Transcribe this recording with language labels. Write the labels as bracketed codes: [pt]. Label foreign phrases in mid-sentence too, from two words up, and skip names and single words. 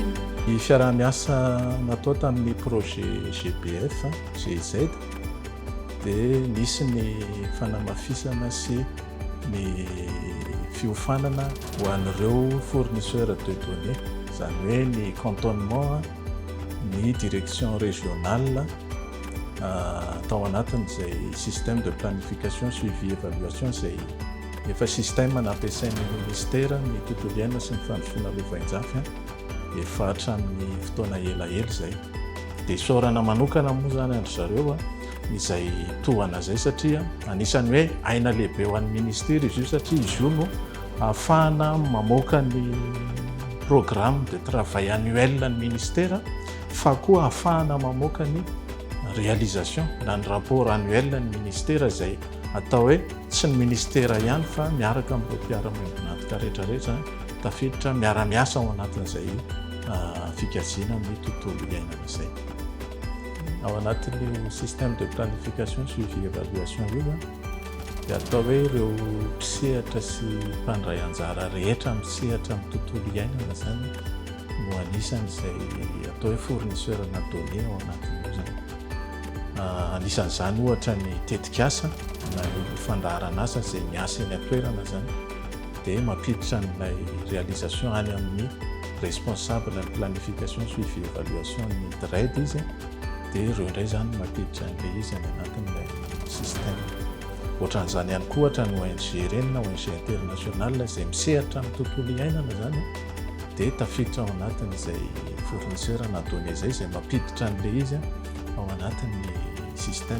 [mg] Ny fiaraha-miasa natao tamin'ny projet GPF, GIZ, dia nisy ny fanamafisana sy ny fiofanana ho an'ireo [fr] fournisseur de données, [mg] izany hoe ny cantonnement, ny [fr] direction régionale, [mg] tao anatin'izay [fr] système de planification suivi évaluation [mg] izay efa système nampiasain'ny ministère ny tontolo iainana sy ny fandrosoana lovain-jafy efa hatramin'ny fotoana elaela izay. Dia isaorana manokana moa zany andry zareo izay tohana zay satria anisany hoe aina lehibe ho an'ny ministère izy io satria izy io no ahafahana mamoaka ny [fr] programme de travail annuel [mg] ny ministère fa koa ahafahana mamoaka ny réalisation na ny [fr] rapport annuel [mg] ny ministère izay atao hoe tsy ny ministère ihany fa miaraka amin'ireo mpiara-miombonantoka rehetrarehetra tafiditra miara-miasa ao anatin'izay fikajiana amin'ny tontolo iainana izay. Ao anatin'ny [fr] système de planification suivi évaluation [mg] io dia atao hoe ireo mpisehatra sy mpandray anjara rehetra misehatra amin'ny tontolo iainana zany no anisan'izay atao hoe fournisseur na données ao anatin'io zany. Anisan'izany ohatra ny tetikasa na ny fandaharana asa izay miasa eny an-toerana zany dia mampiditra n'ilay réalisation any amin'ny [fr] responsable de planification suivi évaluation [mg] ny DRED izy dia ireo indray zany mampiditra n'ilay izy any anatin'ilay système. Ohatran'izany ihany koa ohatra ny ONG ireny na [fr] ONG internationale [mg] izay misehatra amin'ny tontolo iainana zany dia tafiditra ao anatin'izay fournisseur na données izay izay mampiditra n'ilay izy ao anatin'ny système.